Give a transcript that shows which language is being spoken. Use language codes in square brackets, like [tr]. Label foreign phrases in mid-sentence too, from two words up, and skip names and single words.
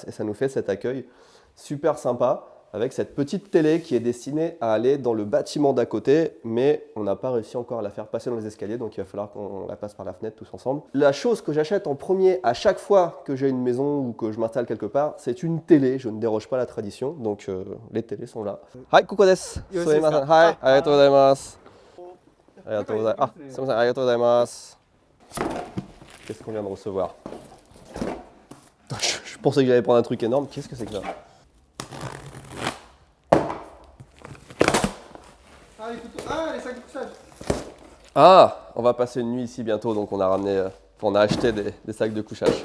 [fr] Et ça nous fait cet accueil super sympa, avec cette petite télé qui est destinée à aller dans le bâtiment d'à côté, mais on n'a pas réussi encore à la faire passer dans les escaliers, donc il va falloir qu'on la passe par la fenêtre tous ensemble. La chose que j'achète en premier à chaque fois que j'ai une maison ou que je m'installe quelque part, c'est une télé. Je ne déroge pas à la tradition, donc les télés sont là. [ja] はい、ここです. Sumimasen. はい、ありがとうございます。ありがとうございます。あ、すみません、ありがとうございます. [fr] Qu'est-ce qu'on vient de recevoir? Je pensais que j'allais prendre un truc énorme. Qu'est-ce que c'est que ça? Les sacs de couchage. Ah, on va passer une nuit ici bientôt, donc on a acheté des sacs de couchage.